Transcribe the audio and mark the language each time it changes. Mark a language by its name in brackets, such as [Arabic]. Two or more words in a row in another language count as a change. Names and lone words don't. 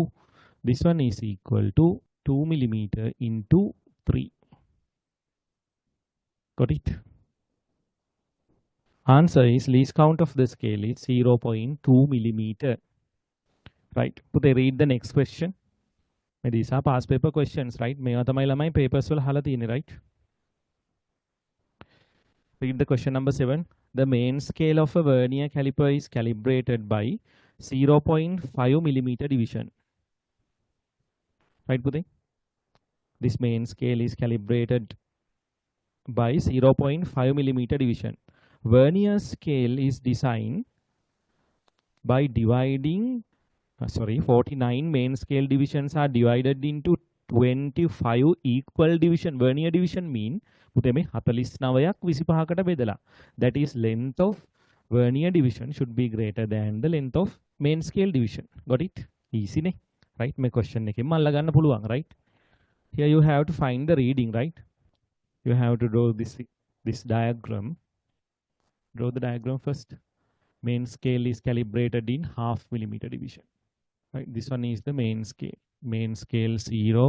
[English] This one is equal to 2 millimeter into 3. Got it? Answer is least count of the scale is 0.2 millimeter. Right. Put they read the next question. These are past paper questions, right? [Sinhala] මේවා තමයි ළමයි papers වල අහලා තියෙන්නේ, [English] right? Read the question number 7. The main scale of a vernier caliper is calibrated by 0.5 millimeter division. Right, Pute? This main scale is calibrated by 0.5 millimeter division. Vernier scale is designed by dividing 49 main scale divisions are divided into 25 equal division. Vernier division mean [Sinhala] පුතේ මේ 49ක් 25කට බෙදලා. [English] That is, length of vernier division should be greater than the length of main scale division. Got it? Easy [Sinhala] නේ? Right? මේ question එකෙන් අල්ල ගන්න පුළුවන්, [English] right? Here you have to find the reading, right? You have to draw this diagram. Draw the diagram first. Main scale is calibrated in half millimeter division. Right? This one is the main scale. Main scale 0.